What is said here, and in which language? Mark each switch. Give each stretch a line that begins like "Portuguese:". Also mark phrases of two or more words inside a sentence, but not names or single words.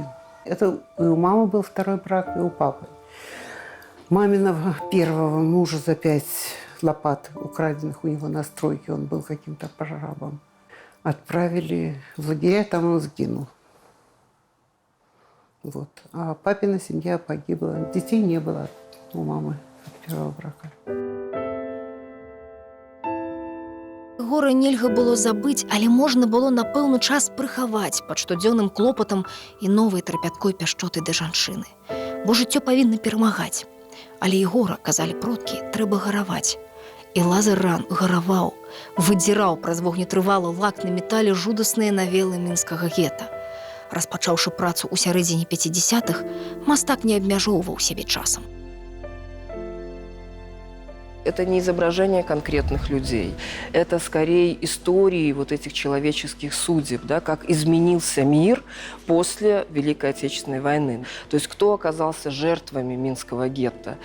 Russian: Это и у мамы был второй брак, и у папы. Маминого первого мужа за 5 лопат, украденных у него на стройке, он был каким-то прорабом, отправили в лагеря, там он сгинул. Вот. А папина семья погибла. Детей не было у мамы от первого брака.
Belarusian: Горы нельга было забыць, але можна было на пэўны час прыхаваць пад штодзённым клопатам і новай трапяткой пяшчоты да жанчыны. Бо жыццё павінна перамагаць. Але і гора, казалі продкі, трэба гараваць. І Лазар Ран гараваў, выдзіраў праз вогнетрывалы лак на метале жудасныя навелы мінскага гета. Распачаўшы працу ў сярэдзіне 50-х, мастак не абмяжоўваў сябе часам.
Russian: Это не изображение конкретных людей. Это скорее истории вот этих человеческих судеб, да, как изменился мир после Великой Отечественной войны. То есть кто оказался жертвами Минского гетто.